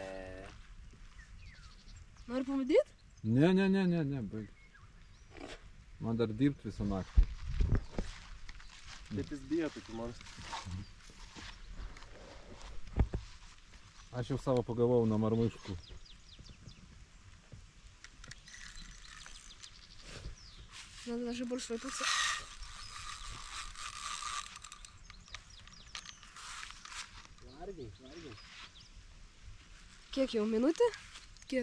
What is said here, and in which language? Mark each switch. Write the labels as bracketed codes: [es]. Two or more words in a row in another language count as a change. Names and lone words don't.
[lt] Nori pamatyt? Ne, baig. Man dar dirbt visą naktį. Taip jis bijo tokių monstrų. Aš jau savo pagavau nuo marmuškų. [ru] Надо даже больше выпиться. [lt] Vargiai. Kiek jau, minutė? Kiek?